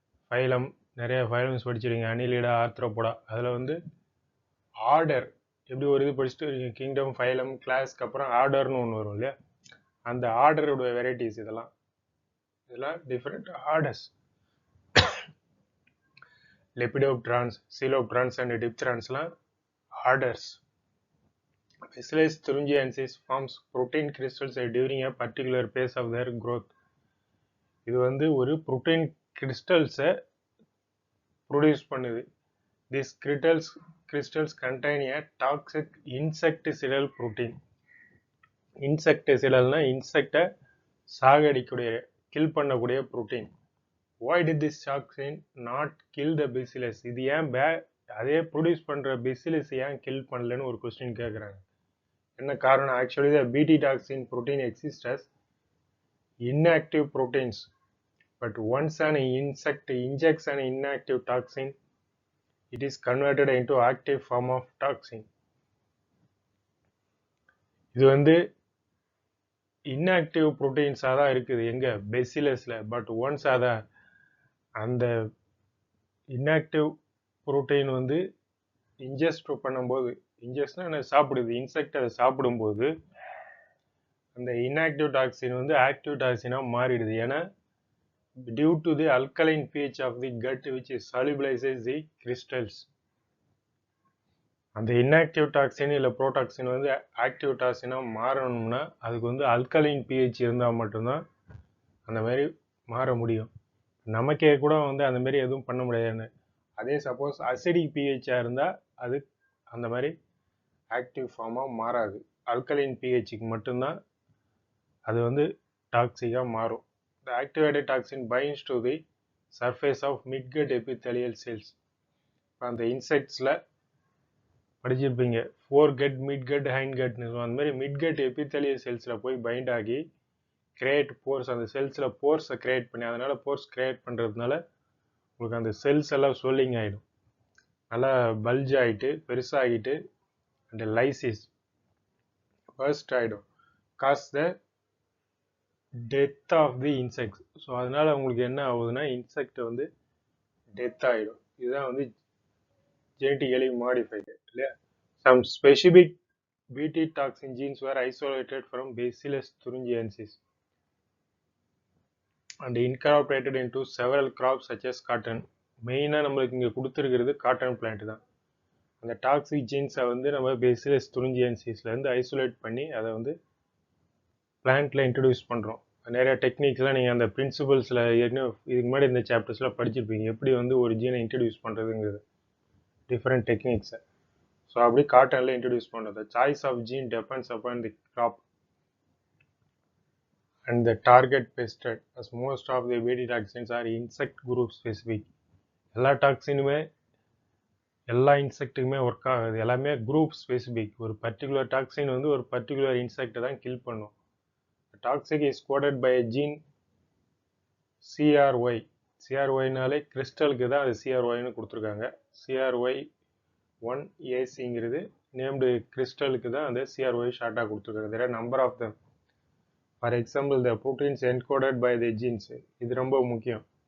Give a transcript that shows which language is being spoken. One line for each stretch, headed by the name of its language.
Tamil: Phylum, நிறைய phylums படிச்சிருக்கீங்க, Annelida, Arthropoda. அதில் வந்து ஆர்டர் எப்படி ஒரு இது படிச்சுட்டு இருக்கீங்க, கிங்டம், ஃபைலம், கிளாஸ்க்கு அப்புறம் ஆர்டர்னு ஒன்று வரும் இல்லையா. அந்த ஆர்டரோட வெரைட்டிஸ் இதெல்லாம் different orders. லெபிடோப்டரான்ஸ், சீலோப்ட்ரான்ஸ் and டிப்திரான்ஸ்லாம் orders.
English: Bacillus thuringiensis forms protein crystals during a particular phase of their growth.
Tamil: இது வந்து ஒரு புரோட்டீன் கிறிஸ்டல்ஸை ப்ரொடியூஸ் பண்ணுது.
English: These crystals contain a toxic insecticidal protein.
Tamil: இன்செக்டிசிடல்னா இன்செக்டை சாகடிக்கூடிய, kill பண்ணக்கூடிய protein.
English: Why did this toxin not kill the bacillus?
Tamil: இது ஏன் அதே produce பண்ணுற bacillus ஏன் கில் பண்ணலன்னு ஒரு கொஸ்டின் கேட்குறாங்க. என்ன காரணம்?
English: Actually the Bt toxin protein exists as inactive proteins, but once an insect injects an inactive toxin, it is converted into active form of toxin.
Tamil: இது வந்து இன்ஆக்டிவ் ப்ரோட்டீன்ஸாக தான் இருக்குது எங்கே பெசிலஸில். பட் ஒன்ஸ் அதை அந்த இன்ஆக்டிவ் ப்ரோட்டீன் வந்து இன்ஜெஸ்ட் பண்ணும்போது, இன்ஜெஸ்ட்னா சாப்பிடுது, இன்செக்ட் அதை சாப்பிடும்போது அந்த இன்ஆக்டிவ் டாக்ஸின் வந்து ஆக்டிவ் டாக்ஸினாக மாறிடுது. ஏன்னா
English: Due to the alkaline pH of the gut which solubilizes the crystals.
Tamil: அந்த இன்ஆக்டிவ் டாக்ஸின் இல்லை ப்ரோடாக்சின் வந்து ஆக்டிவ் டாக்ஸினாக மாறணும்னா அதுக்கு வந்து அல்கலைன் pH இருந்தால் மட்டும்தான் அந்த மாதிரி மாற முடியும். நமக்கே கூட வந்து அந்த மாதிரி எதுவும் பண்ண முடியாது. அதே சப்போஸ் அசிடிக் pHஆக இருந்தால் அது அந்த மாதிரி ஆக்டிவ் ஃபார்மாக மாறாது. அல்கலைன் pHக்கு மட்டும்தான் அது வந்து டாக்ஸிக்காக மாறும்.
English: The activated toxin binds to the surface of midgut epithelial cells.
Tamil: அந்த இன்செக்ட்ஸில் படிச்சிருப்பீங்க, ஃபோர்கட், மிட்கட், ஹைண்ட்கட்னு. அந்த மாதிரி மிட்கட் எபித்தலியல் செல்ஸில் போய் பைண்ட் ஆகி கிரியேட் போர்ஸ், அந்த செல்ஸில் போர்ஸை கிரியேட் பண்ணி, அதனால் போர்ஸ் கிரியேட் பண்ணுறதுனால உங்களுக்கு அந்த செல்ஸ் எல்லாம் ஸ்வெல்லிங் ஆகிடும், நல்லா பல்ஜ் ஆகிட்டு பெருசாகிட்டு அந்த லைசிஸ் பர்ஸ்ட் ஆகிடும்,
English: Cause the death of the insects.
Tamil: So அதனால் உங்களுக்கு என்ன ஆகுதுன்னா இன்செக்ட் வந்து டெத் ஆகிடும். இதுதான் வந்து genetically modified இல்லையா.
English: Some specific Bt toxin genes were isolated from Bacillus thuringiensis and incorporated into several crops such as cotton.
Tamil: மெயினாக நம்மளுக்கு இங்கே கொடுத்துருக்கிறது காட்டன் பிளான்ட் தான். அந்த டாக்ஸிக் ஜீன்ஸை வந்து நம்ம பேசிலஸ் துரிஞ்சியன்சிஸ்லேருந்து ஐசோலேட் பண்ணி அதை வந்து பிளான்ட்டில் இன்ட்ரடியூஸ் பண்ணுறோம். நிறைய டெக்னிக்ஸ்லாம் நீங்கள் அந்த பிரின்சிபல்ஸில் ஏற்கனவே இதுக்கு முன்னாடி இந்த சாப்டர்ஸில் படிச்சிருப்பீங்க, எப்படி வந்து ஒரு ஜீனை இன்ட்ரடியூஸ் பண்ணுறதுங்கிறது, டிஃப்ரெண்ட் டெக்னிக்ஸை. ஸோ அப்படி காட்டனில் இன்ட்ரடியூஸ் பண்ணுறது.
English: Choice of gene depends upon the crop and the target pest, as most of the Bt toxins are insect group specific.
Tamil: எல்லா டாக்ஸினுமே எல்லா இன்செக்ட்டுக்குமே ஒர்க் ஆகுது, எல்லாமே குரூப் ஸ்பெசிஃபிக். ஒரு பர்டிகுலர் டாக்ஸின் வந்து ஒரு பர்டிகுலர் இன்செக்டை தான் கில் பண்ணும்.
English: Toxic is coded by gene CRY.
Tamil: CRYனாலே கிறிஸ்டலுக்கு தான் அது CRYன்னு கொடுத்துருக்காங்க. CRY1AC நேம்டு கிறிஸ்டலுக்கு தான் அந்த CRY ஷார்ட்டாக கொடுத்துருக்காங்க.
English: there are number of them. For example, the proteins encoded by the genes,
Tamil: இது ரொம்ப முக்கியம்.